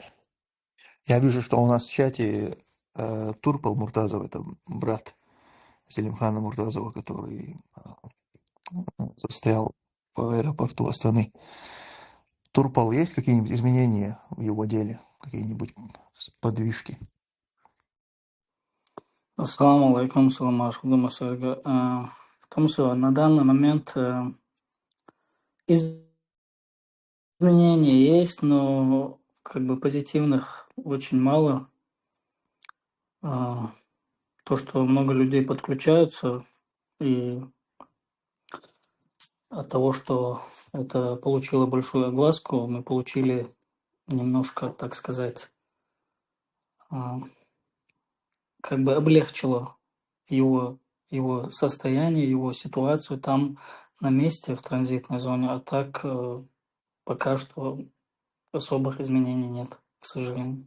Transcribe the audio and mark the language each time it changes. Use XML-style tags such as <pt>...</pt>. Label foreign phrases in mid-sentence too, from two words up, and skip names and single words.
<ru>Я вижу, что у нас в чате Турпал Муртазов, это брат Селимхана Муртазова, который застрял в аэропорту Астаны. Турпал, есть какие-нибудь изменения в его деле? Какие-нибудь подвижки?</ru> <ar>السلام عليكم، سلام عليكم,</ar> <ru>в том, что на данный момент изменения есть, но позитивных очень мало. То, что много людей подключаются, и от того, что это получило большую огласку, мы получили немножко, так сказать, облегчило его состояние, его ситуацию там на месте в транзитной зоне, а так пока что особых изменений нет, к сожалению.</ru>